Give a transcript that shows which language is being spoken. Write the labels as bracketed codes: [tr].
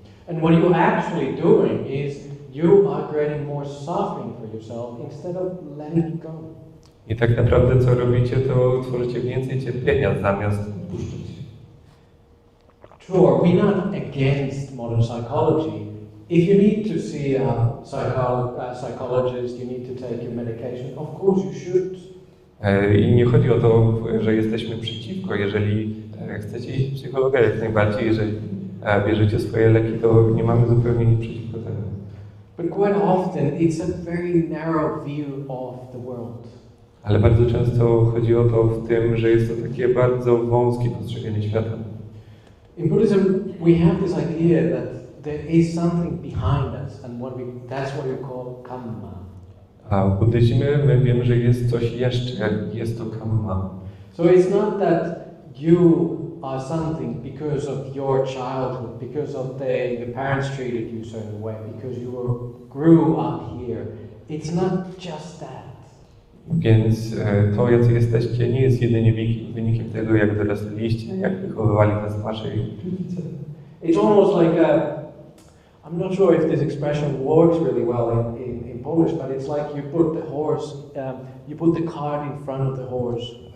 [en] And what you're actually doing is you are creating more suffering for yourself instead of letting it go. [pl] I tak naprawdę co robicie, to tworzycie więcej cierpienia zamiast puszczać. [en] Sure, we're not against modern psychology. If you need to see a psychologist, you need to take your medication, of course you should. [pl] I nie chodzi o to, że jesteśmy przeciwko. Jeżeli chcecie iść do psychologa, jak najbardziej, jeżeli bierzecie swoje leki, to nie mamy zupełnie nic przeciwko temu. [en] But quite often it's a very narrow view of the world. [pl] Ale bardzo często chodzi o to w tym, że jest to takie bardzo wąskie postrzeganie świata. [en] In Buddhism, we have this idea that there is something behind us. else, and that's what we call kamma. [pl] A w buddyzmie my wiemy, że jest coś jeszcze, jest to kamma. [en] So it's not that you are something because of your childhood, because of your parents treated you a certain way, because you grew up here. It's not just that. [pl] Więc to, jacy jesteście, nie jest jedynie wynikiem tego, jak dorastaliście, jak wychowywali nas wasi rodzice. [en] It's almost like I'm not sure if this expression works really well in Polish, but it's like you put the horse, you put the cart in front of the horse.